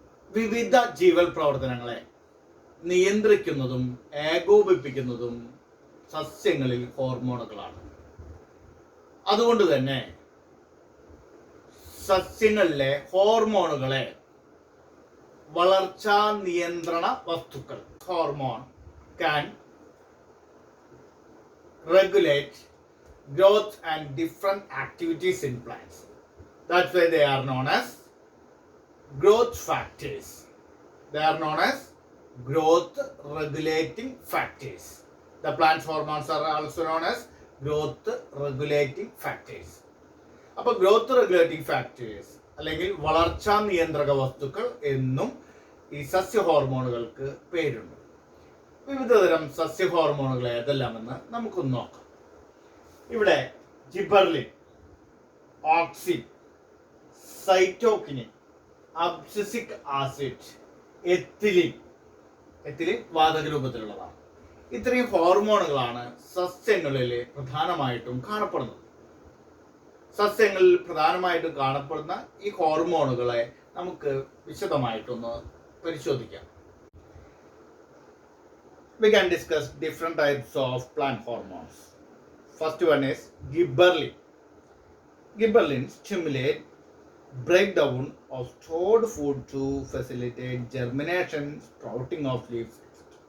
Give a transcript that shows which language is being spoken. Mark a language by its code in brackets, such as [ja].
[ml] വിവിധ ജീവൽ പ്രവർത്തനങ്ങളെ നിയന്ത്രിക്കുന്നതും ഏകോപിപ്പിക്കുന്നതും സസ്യങ്ങളിൽ ഹോർമോണുകളാണ്. അതുകൊണ്ട് തന്നെ സസ്യങ്ങളിലെ ഹോർമോണുകളെ വളർച്ചാ നിയന്ത്രണ വസ്തുക്കൾ. [en] Hormone can regulate growth and different activities in plants. That's why they are known as growth factors. They are known as growth regulating factors. The plant hormones are also known as growth regulating factors. [ml] അപ്പോൾ growth regulating factors അല്ലെങ്കിൽ വളർച്ചാ നിയന്ത്രക വസ്തുക്കൾ എന്നും ഈ സസ്യ ഹോർമോണുകൾക്ക് പേരുണ്ട്. വിവിധതരം സസ്യ ഹോർമോണുകൾ ഏതെല്ലാമെന്ന് നമുക്കൊന്ന് നോക്കാം. ഇവിടെ gibberellin, auxin, cytokinin, abscisic acid, ethylene വാതക രൂപത്തിലുള്ളതാണ്. ഇത്രയും ഹോർമോണുകളാണ് സസ്യങ്ങളിൽ പ്രധാനമായിട്ടും കാണപ്പെടുന്നത്. സസ്യങ്ങളിൽ പ്രധാനമായിട്ടും കാണപ്പെടുന്ന ഈ ഹോർമോണുകളെ നമുക്ക് വിശദമായിട്ടൊന്ന് പരിശോധിക്കാം. [en] We can discuss different types of plant hormones. First one is gibberellin. Gibberellin stimulate breakdown of stored food to facilitate germination, sprouting of leaves, etc.